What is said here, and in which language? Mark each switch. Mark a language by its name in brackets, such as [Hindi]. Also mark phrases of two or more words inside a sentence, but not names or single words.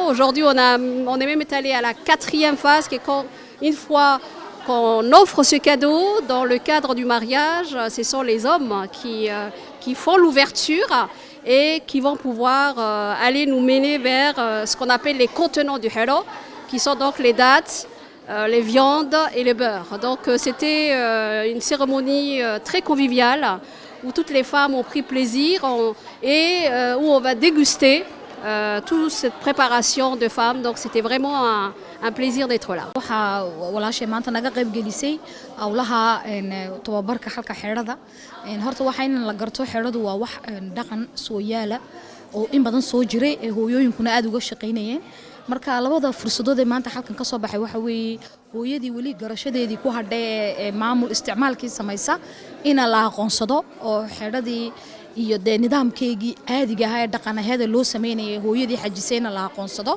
[French] Aujourd'hui, on est même allé à la 4e phase, qui est quand, une fois qu'on offre ce cadeau dans le cadre du mariage, ce sont les hommes qui font l'ouverture et qui vont pouvoir aller nous mener vers ce qu'on appelle les contenants du Hello, qui sont donc les dattes, les viandes et le beurre. Donc c'était une cérémonie très conviviale où toutes les femmes ont pris plaisir et où on va déguster toute cette préparation de femmes. Donc c'était vraiment un plaisir d'être là. [Somali] waxaa walaashay maanta naga qayb gelisay hawlaha tababarka xalka xeerada horta waxa in la garto xeeradu waa wax dhaqan soo yaala oo in badan soo jiray ee hooyooyinkuna aad uga shaqeynayeen. marka labada fursadood ee maanta halkan ka soo baxay waxa weeye hooyadii wali garashadeedii ku hadhay ee maamul isticmaalkii samaysa in la aqoonsado oo xeeradii iyo nidaamkeegii caadiga ah ee dhaqanaheeda loo sameeyay hooyadii xajisayna la aqoonsado.